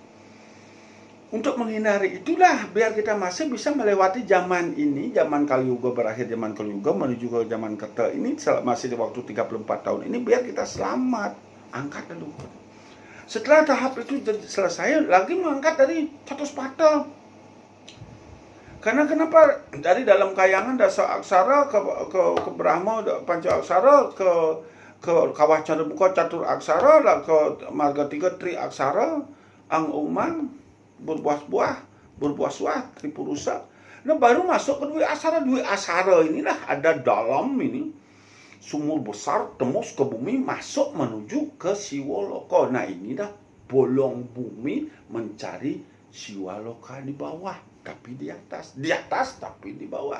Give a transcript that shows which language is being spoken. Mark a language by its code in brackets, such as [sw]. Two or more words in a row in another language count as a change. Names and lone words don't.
[id] Untuk menghindari itulah, biar kita masih bisa melewati zaman ini, zaman Kali Yuga, berakhir zaman Kali Yuga menuju ke zaman Kerta ini, masih di waktu 34 tahun ini, biar kita selamat. Angkat leluhur. Setelah tahap itu selesai, lagi mengangkat dari catus pata. Karena kenapa? Dari dalam kayangan dasa aksara ke Brahma panca aksara, ke kawah Candradumuka catur aksara, ke marga 3 tri aksara, ang umang berbuah suah tripurusa. Nah, baru masuk ke dua asara inilah ada dalam ini sumur besar tembus ke bumi, masuk menuju ke Siwoloka. Nah, ini dah bolong bumi mencari Siwoloka di bawah, tapi di atas tapi di bawah.